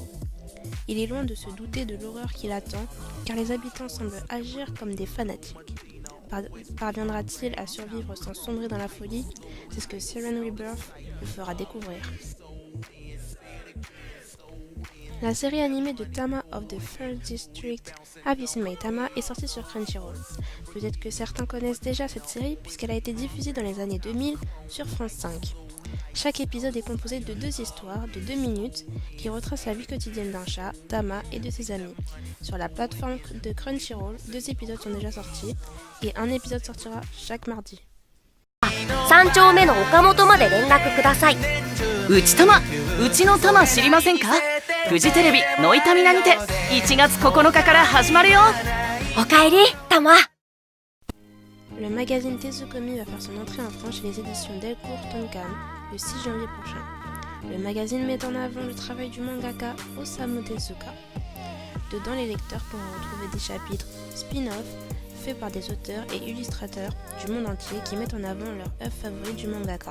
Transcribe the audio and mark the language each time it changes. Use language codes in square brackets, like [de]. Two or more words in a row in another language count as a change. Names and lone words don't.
[fr] Il est loin de se douter de l'horreur qui l'attend, car les habitants semblent agir comme des fanatiques. Parviendra-t-il à survivre sans sombrer dans la folie? C'est ce que Siren Rebirth le fera découvrir. La série animée de Tama of the First District, Have You Seen My Tama, est sortie sur Crunchyroll. Peut-être que certains connaissent déjà cette série puisqu'elle a été diffusée dans les années 2000 sur France 5. Chaque épisode est composé de 2 histoires de 2 minutes qui retracent la vie quotidienne d'un chat, Tama, et de ses amis. Sur la plateforme de Crunchyroll, 2 épisodes sont déjà sortis et un épisode sortira chaque mardi. [ja] 3 丁目の岡本まで連絡ください。うちの玉知りませんか？フジテレビノイタミナにて1月9日から始まるよ。おかえり、玉。 [fr] Le magazine Tezukomi va faire son entrée en France chez les éditions Delcourt Tonkam le 6 janvier prochain. Le magazine met en avant le travail du mangaka Osamu Tezuka. Dedans, les lecteurs pourront retrouver des chapitres spin-off faits par des auteurs et illustrateurs du monde entier qui mettent en avant leur œuvre favorite du mangaka.